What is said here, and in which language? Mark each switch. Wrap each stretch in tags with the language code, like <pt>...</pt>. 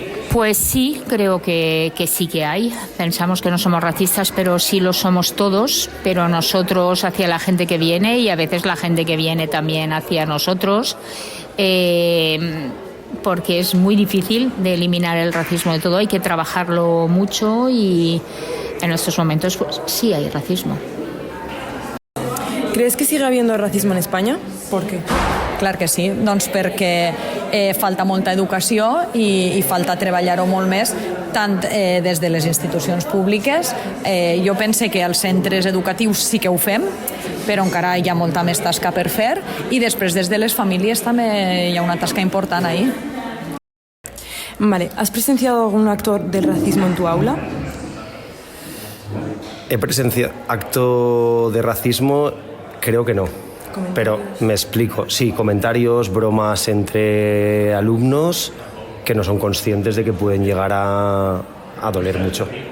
<es>Pues sí, creo que sí que hay. Pensamos que no somos racistas, pero sí lo somos todos, pero nosotros hacia la gente que viene y a veces la gente que viene también hacia nosotros, porque es muy difícil de eliminar el racismo de todo, hay que trabajarlo mucho y en estos momentos pues sí hay racismo. ¿Crees que sigue habiendo racismo en España? ¿Por qué?</es> <ca>Clar que sí, doncs perquè falta molta educació i falta treballar-ho molt més, tant des de les institucions públiques. Jo pense que als centres educatius sí que ho fem, però encara hi ha molta més tasca per fer, i després des de les famílies també hi ha una tasca important ahí.</ca> <es>Vale, ¿has presenciado algún acto del racismo en tu aula? He presenciado acto de racismo, creo que no. Pero me explico. Sí, comentarios, bromas entre alumnos que no son conscientes de que pueden llegar a doler mucho.</es>